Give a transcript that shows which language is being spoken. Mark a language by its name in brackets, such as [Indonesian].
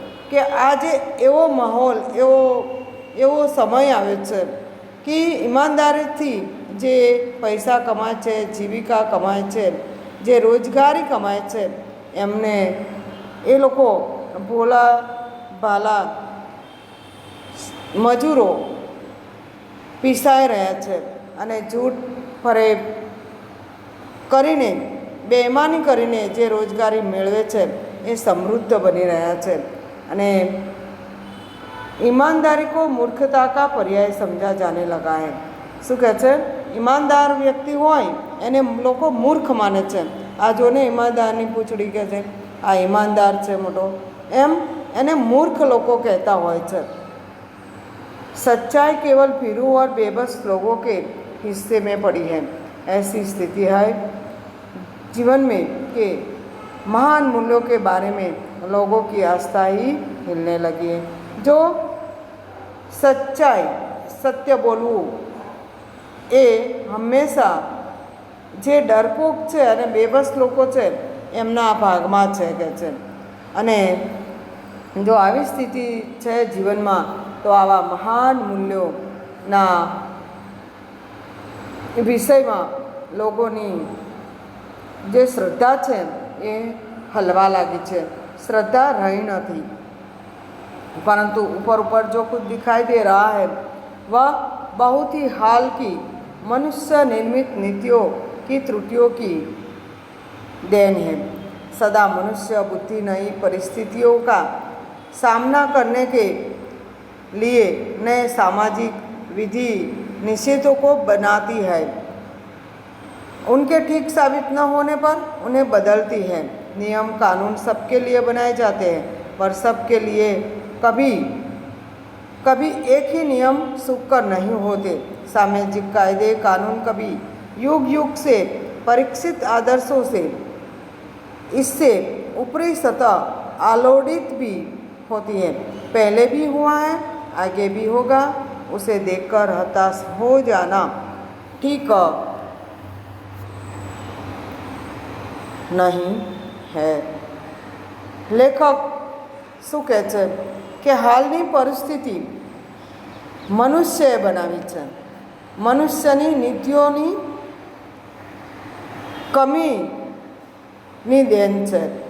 [Gujarati] કે આજે એવો માહોલ એવો સમય આવ્યો છે કે ઈમાનદારીથી જે પૈસા કમાય છે, જીવિકા કમાય છે, જે રોજગારી કમાય છે, એમને એ લોકો ભોલા ભાલા મજૂરો પીસાઈ રહ્યા છે અને જૂઠ ફરેબ કરીને બેઈમાની કરીને જે રોજગારી મેળવે છે એ સમૃદ્ધ બની રહ્યા છે। [Hindi] અને ईमानदारी को मूर्खता का पर्याय समझा जाने लगा है। [Gujarati] શું કહે છે? ઈમાનદાર વ્યક્તિ હોય એને લોકો મૂર્ખ માને છે। આ જોને ઈમાનદારની પૂંછડી કહે છે આ ઈમાનદાર છે મોટો, એમ એને મૂર્ખ લોકો કહેતા હોય છે। [Hindi] सच्चाई केवल भीरू और बेबस लोगों के हिस्से में पड़ी है। ऐसी स्थिति है जीवन में कि महान मूल्यों के बारे में लोगों की आस्था ही हिलने लगी है। जो सच्चाई सत्य [Gujarati] बोलવું એ હંમેશા જે ડરપોક છે અને બેબસ લોકો છે એમના ભાગમાં છે કે છે। અને જો આવી સ્થિતિ છે જીવનમાં તો આવા મહાન મૂલ્યોના વિષયમાં લોકોની જે શ્રદ્ધા છે એ હલવા લાગી છે। [Hindi] श्रद्धा रही नहीं, परंतु ऊपर ऊपर जो कुछ दिखाई दे रहा है वह बहुत ही हाल की मनुष्य निर्मित नीतियों की त्रुटियों की देन है। सदा मनुष्य बुद्धि नई परिस्थितियों का सामना करने के लिए नए सामाजिक विधि निषेधों को बनाती है। उनके ठीक साबित न होने पर उन्हें बदलती है। नियम कानून सबके लिए बनाए जाते हैं, पर सबके लिए कभी कभी एक ही नियम सुकर नहीं होते। सामाजिक कायदे कानून कभी युग युग से परीक्षित आदर्शों से इससे ऊपरी सतह आलोड़ित भी होती है। पहले भी हुआ है, आगे भी होगा। उसे देखकर हताश हो जाना ठीक नहीं है। [Gujarati] લેખક શું કહે છે કે હાલની પરિસ્થિતિ મનુષ્યએ બનાવી છે। મનુષ્યની નીતિઓની કમીની દેન છે।